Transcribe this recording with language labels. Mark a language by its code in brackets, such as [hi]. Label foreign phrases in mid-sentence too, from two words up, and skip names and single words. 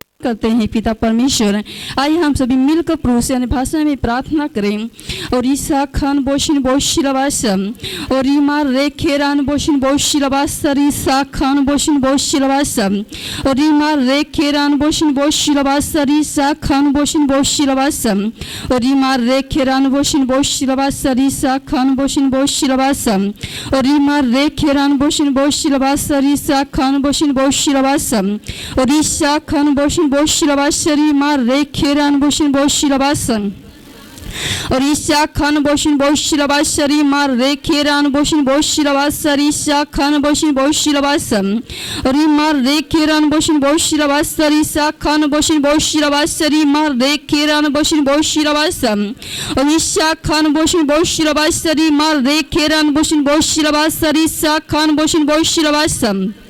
[hi] करते हैं पिता परमेश्वर। आइए हम सभी मिलकर प्रभु से अन्य भाषा में प्रार्थना करें। और ईसा खान बोशिन बोशिलवासम और ईमार रे खेरान बोशिन बोशिलवासर ईसा खान बोशिन बोशिलवासम और ईमार रे खेरान बोशिन बोशिलवासर ईसा खान बोशिन बोशिलवासम और ईमार रे खेरान बोशिन बोशिलवासर ईसा खान बोशिन बोशिलवासम और ईमार रे खेरान बोशिन बोशिलवासर ईसा खान बोशिन बोशिलवासम और ईसा खान बोशिन बोशिलवासर ईमार रे खेरान बोशिन बोशिलवासम और ईसा खान बोशिन बोशिलवासरी मार रे खेरान बोशिन बोशिलवासरी ईसा खान बोशिन बोशिलवासम और मार रे खेरान बोशिन बोशिलवासरी ईसा खान बोशिन बोशिलवासरी मार रे खेरान बोशिन बोशिलवासम और ईसा खान बोशिन बोशिलवासरी मार रे खेरान बोशिन बोशिलवासरी ईसा खान बोशिन बोशिलवासम